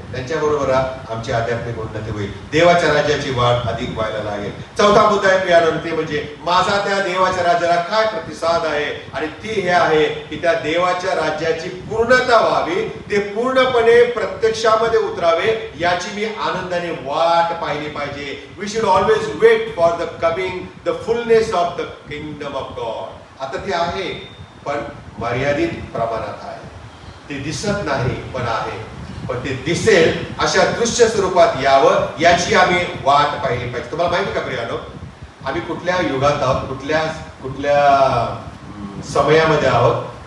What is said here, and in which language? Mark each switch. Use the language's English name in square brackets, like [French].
[Marathi] त्यांच्याबरोबर आमची आध्यात्मिक उन्नती होईल. देवाच्या राज्याची वाढ अधिक व्हायला लागेल. चौथा मुद्दा आहे प्रियानो, ते म्हणजे माझा त्या देवाच्या राज्याला काय प्रतिसाद आहे, आणि ती हे आहे की त्या देवाच्या राज्याची पूर्णता व्हावी, ते पूर्णपणे प्रत्यक्षामध्ये उतरावे, याची मी आनंदाने वाट पाहिली पाहिजे. [English] We should always wait for the coming, the fullness of the kingdom of God. [Marathi] आता ती आहे पण मर्यादित प्रमाणात आहे. ते दिसत नाही पण आहे, पण ते दिसेल अशा दृश्य स्वरूपात यावं, याची आम्ही वाट पाहिली पाहिजे. तुम्हाला माहिती का प्रियानो, आम्ही कुठल्या युगात आहोत, कुठल्या समयामध्ये आहोत?